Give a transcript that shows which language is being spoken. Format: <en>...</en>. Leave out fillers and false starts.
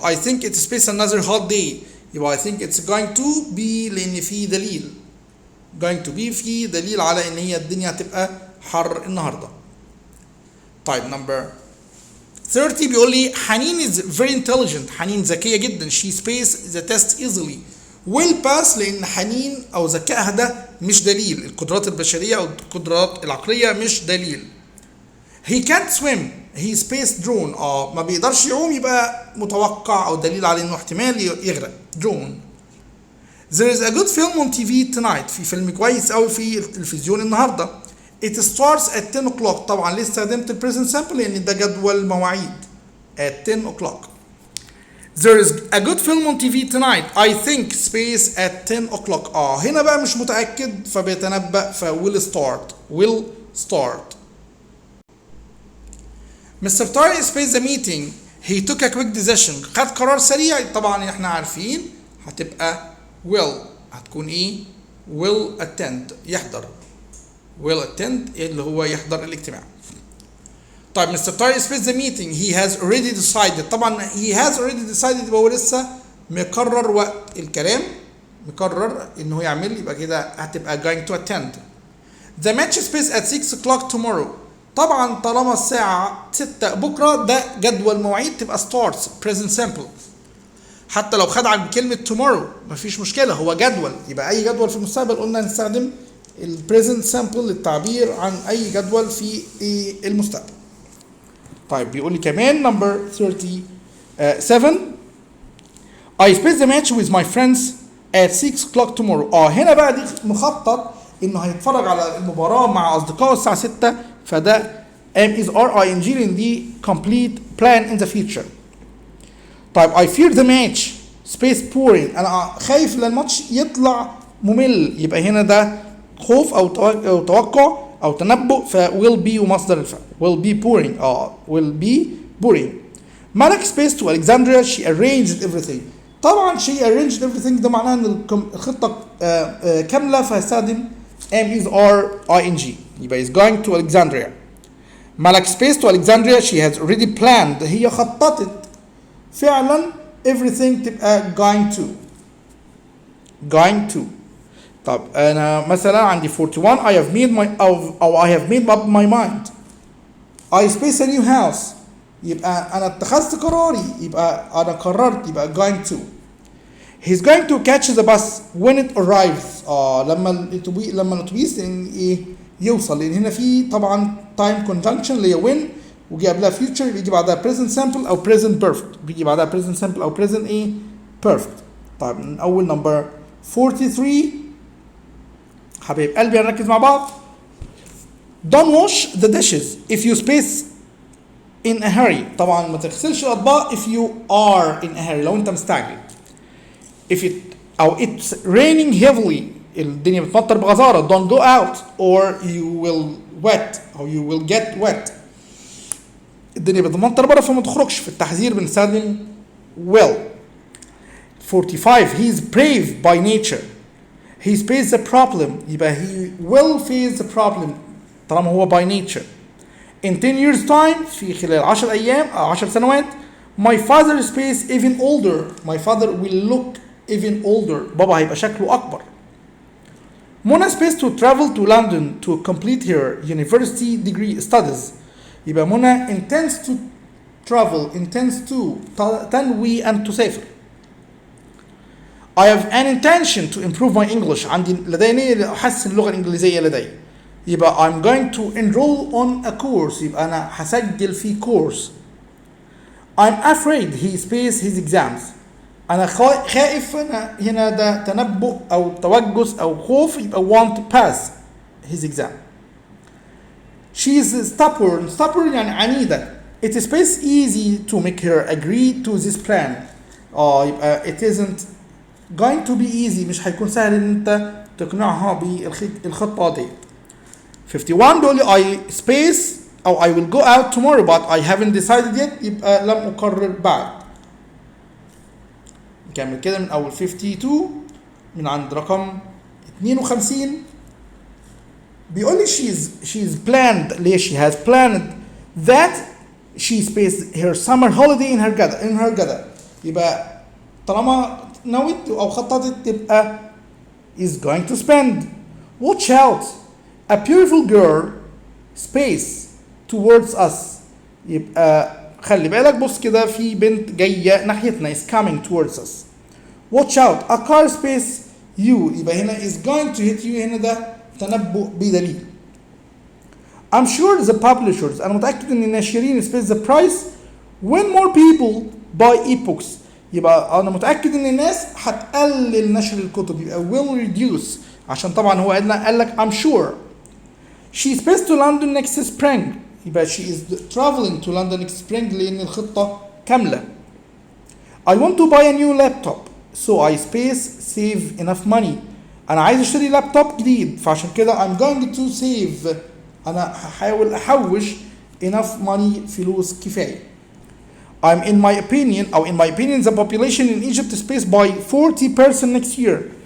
<en>I think it's space another hot day.</en> <ar>يبقى</ar> <en>I think it's going to be</en> <ar>لأن في دليل.</ar> <en>going to be</en> <ar>في دليل على إن هي الدنيا هتبقى حر النهاردة. طيب number 30 بيقول لي حنين</ar> <en>is very intelligent.</en> <ar>حنين ذكية جدا.</ar> <en>she space the test easily. will pass</en> <ar>لأن حنين أو ذكائها ده مش دليل. القدرات البشرية أو القدرات العقلية مش دليل.</ar> <en>he can't swim. he space drone.</en> <ar>ما بيقدرش يعوم يبقى متوقع أو دليل على إنه احتمال يغرق. drone.</ar> <en>There is a good film on TV tonight.</en> <ar>في فيلم كويس أوي في التلفزيون النهاردة.</ar> <en>It starts at 10 o'clock.</en> <ar>طبعا ليه استخدمت ال present simple لأن ده جدول مواعيد.</ar> <en>At 10 o'clock. There is a good film on TV tonight. I think space at 10 o'clock.</en> <ar>هنا بقى مش متأكد فبيتنبأ</ar> <en>will start. Will start. Mr. Tariq space the meeting. He took a quick decision.</en> <ar>خد قرار سريع. طبعا احنا عارفين هتبقى will. هتكون ايه؟</ar> <en>will attend.</en> <ar>يحضر.</ar> <en>will attend</en> <ar>اللي هو يحضر الاجتماع.</ar> <en>طيب mister Tariq space the meeting. He has already decided.</en> <ar>طبعا</ar> <en>he has already decided</en> <ar>يبقى هو لسه مقرر وقت الكلام. مقرر انه يعمل يبقى كده هتبقى</ar> <en>going to attend. The match space at 6 o'clock tomorrow.</en> <ar>طبعا طالما الساعة 6 بكرة ده جدول مواعيد تبقى</ar> <en>starts present simple.</en> <ar>حتى لو خد عن كلمة tomorrow مفيش مشكلة هو جدول يبقى أي جدول في المستقبل قلنا نستخدم ال present simple للتعبير عن أي جدول في المستقبل. طيب بيقول لي كمان</ar> <en>number 37 I spent the match with my friends at 6 o'clock tomorrow.</en> <ar>هنا بقى دي مخطط انه هيتفرج على المباراة مع اصدقائه الساعة 6 فده is ing لان دي</ar> <en>complete plan in the future. طيب I fear the match space boring.</en> <ar>انا خايف ان الماتش يطلع ممل يبقى هنا ده خوف او توقع او تنبؤ ف will be ومصدر الفعل</ar> <en>will be boring will be boring. ملك space to Alexandria she arranged everything.</en> <ar>طبعا</ar> <en>she arranged everything</en> <ar>ده معناه ان الخطة كاملة فهستخدم</ar> <en>is ing يبقى is going to Alexandria. ملك space to Alexandria she has already planned.</en> <ar>هي خططت فعلا</ar> <en>everything</en> <ar>تبقى</ar> <en>going to.</en> <ar>طب انا مثلا عندي</ar> <en>41 I have made my I have made up my mind. I space a new house</en> <ar>يبقى انا اتخذت قراري يبقى انا قررت يبقى</ar> <en>going to. He's going to catch the bus when it arrives.</en> <ar>لما الاتوبيس ايه يوصل لان هنا في طبعا</ar> <en>time conjunction</en> <ar>اللي هي when وجي قبلها future بيجي بعدها</ar> <en>present simple او present perfect</en> <ar>بيجي بعدها present simple او present ايه perfect. طيب من اول number 43 حبايب قلبي هنركز مع بعض.</ar> <en>Don't wash the dishes if you space in a hurry.</en> <ar>طبعا ما تغسلش الاطباق</ar> <en>if you are in a hurry</en> <ar>لو انت مستعجل.</ar> <en>If it أو it's raining heavily</en> <ar>الدنيا بتمطر بغزارة</ar> <en>don't go out or you will wet أو you will get wet.</en> <ar>الدنيا بتمطر بره فما تخرجش في التحذير بنستخدم</ar> <en>will. 45 he is brave by nature. He faces the problem يبقى he will face the problem طالما هو by nature. In 10 years time</en> <ar>في خلال 10 أيام أو 10 سنوات</ar> <en>my father space even older. My father will look even older.</en> <ar>بابا هيبقى شكله أكبر.</ar> <en>Mona space to travel to London to complete her university degree studies.</en> <ar>يبقى منى</ar> <en>intends to travel intends to</en> <ar>تنوي أن تسافر.</ar> <en>I have an intention to improve my English.</en> <ar>لدي نية لأحسن اللغة الإنجليزية لدي. يبقى</ar> <en>I'm going to enroll on a course.</en> <ar>يبقى أنا هسجل في course.</ar> <en>I'm afraid he space his exams.</en> <ar>أنا خائف هنا ده تنبؤ أو توجس أو خوف يبقى</ar> <en>want to pass his exam. She is stubborn</en> <ar>يعني عنيدة.</ar> <en>It is space easy to make her agree to this plan.</en> <ar>يبقى</ar> <en>it isn't going to be easy</en> <ar>مش هيكون سهل إن أنت تقنعها بالخطة دي.</ar> <en>51</en> <ar>بيقول لي</ar> <en>I space أو I will go out tomorrow but I haven't decided yet</en> <ar>يبقى لم أقرر بعد. نكمل كده من أول 52 من عند رقم 52 بيقول لي</ar> <en>she's planned</en> <ar>ليه</ar> <en>she has planned that she spends her summer holiday in her gather</en> <ar>يبقى طالما نويت أو خططت تبقى</ar> <en>is going to spend. Watch out a beautiful girl space towards us</en> <ar>يبقى خلي بالك بص كده في بنت جاية ناحيتنا</ar> <en>is coming towards us. Watch out a car space you</en> <ar>يبقى هنا</ar> <en>is going to hit you</en> <ar>هنا ده تنبؤ بدليل.</ar> <en>I'm sure the publishers</en> <ar>أنا متأكد إن الناشرين</ar> <en>space the price when more people buy ebooks</en> <ar>يبقى انا متاكد ان الناس هتقلل نشر الكتب، يبقى</ar> <en>will reduce،</en> <ar>عشان طبعا هو قال لك</ar> <en>I'm sure. She is supposed to London next spring،</en> <ar>يبقى</ar> <en>she is traveling to London next spring</en> <ar>لان الخطه كامله.</ar> <en>I want to buy a new laptop so I save enough money.</en> <ar>انا عايز اشتري لابتوب جديد، فعشان كده</ar> <en>I'm going to save،</en> <ar>انا هحاول احوش</ar> <en>enough money،</en> <ar>فلوس كفايه.</ar> <en>I'm in my opinion the population in Egypt is spaced by 40% next year.</en>